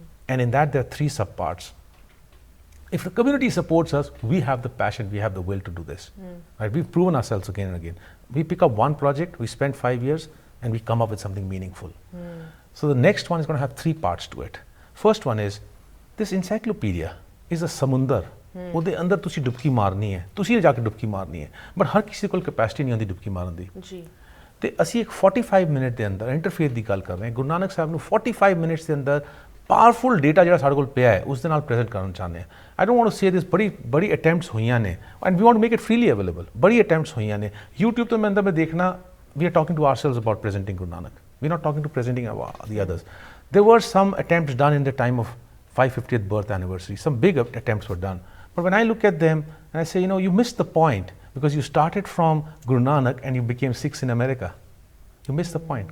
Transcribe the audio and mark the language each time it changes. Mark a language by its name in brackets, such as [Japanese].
[English] And in that, there are 3 subparts. If the community supports us, we have the passion, we have the will to do this. Right? We've proven ourselves again and again. We pick up one project, we spend 5 years, and we come up with something meaningful. So the next one is going to have 3 parts to it. First one is, this encyclopedia is a samundar. [Punjabi] ਉਹਦੇ ਅੰਦਰ ਤੁਸੀਂ ਡੁਬਕੀ ਮਾਰਨੀ ਹੈ, ਤੁਸੀਂ ਜਾ ਕੇ ਡੁਬਕੀ ਮਾਰਨੀ ਹੈ, but ਹਰ ਕਿਸੇ ਕੋਲ ਕੈਪੈਸਿਟੀ ਨਹੀਂ ਹੁੰਦੀ ਡੁਬਕੀ ਮਾਰਨ ਦੀ ਜੀ। ਤੇ ਅਸੀਂ ਇੱਕ 45 ਮਿੰਟ ਦੇ ਅੰਦਰ ਇੰਟਰਫੇਸ ਦੀ ਗੱਲ ਕਰ ਰਹੇ ਹਾਂ। ਗੁਰੂ ਨਾਨਕ ਸਾਹਿਬ ਨੂੰ 45 ਮਿੰਟਸ ਦੇ ਅੰਦਰ ਪਾਵਰਫੁਲ ਡੇਟਾ ਜਿਹੜਾ ਸਾਡੇ ਕੋਲ ਪਿਆ ਹੈ ਉਸ ਦੇ ਨਾਲ ਪ੍ਰੈਜ਼ੈਂਟ ਕਰਨਾ ਚਾਹੁੰਦੇ ਹਾਂ। [English] I don't want to say this, [Punjabi] ਬੜੀ ਅਟੈਂਪਟਸ ਹੋਈਆਂ ਨੇ [English] And we want to make it freely available. [Punjabi] ਬੜੀ ਅਟੈਂਪਟਸ ਹੋਈਆਂ ਨੇ YouTube ਤੋਂ ਮੈਂ ਦੇਖਣਾ, [English] we are talking to ourselves about presenting Guru Nanak. We're not talking to presenting the others. There were some attempts done in the time of 550th birth anniversary. Some big attempts were done. But when I look at them and I say, you missed the point because you started from Guru Nanak and you became Sikhs in America. You missed the point.